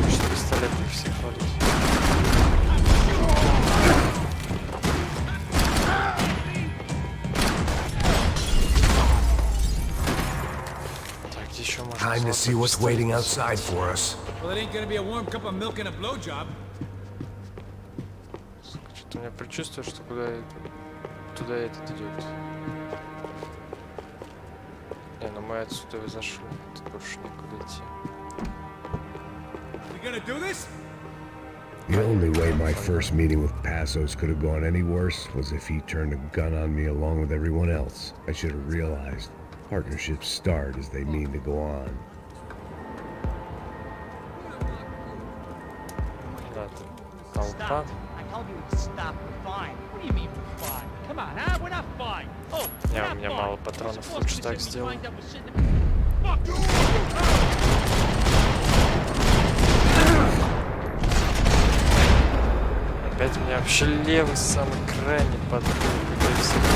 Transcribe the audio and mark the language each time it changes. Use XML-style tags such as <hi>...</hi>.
<ru>Пистолет не всех валит. Так, где еще можно?</ru> <en>Time to see what's waiting outside for us. Well, it ain't gonna be a warm cup of milk and a blowjob.</en> <ru>Что-то у меня предчувствие, что туда этот идет. Не, ну мы отсюда и зашли. Тут больше никуда идти.</ru> <en>You gonna do this? The only way my first meeting with Passos could have gone any worse was if he turned a gun on me along with everyone else. I should have realized partnerships start as they mean to go on.</en> <ru>Да, толпа.</ru> <en>I told you to stop. We're fine. What do you mean we're fine? Come on, huh? We're not fine. Oh,</en> <ru>У меня мало патронов, лучше так сделаем. Опять у меня вообще левый самый крайний подбил, когда я все...</ru>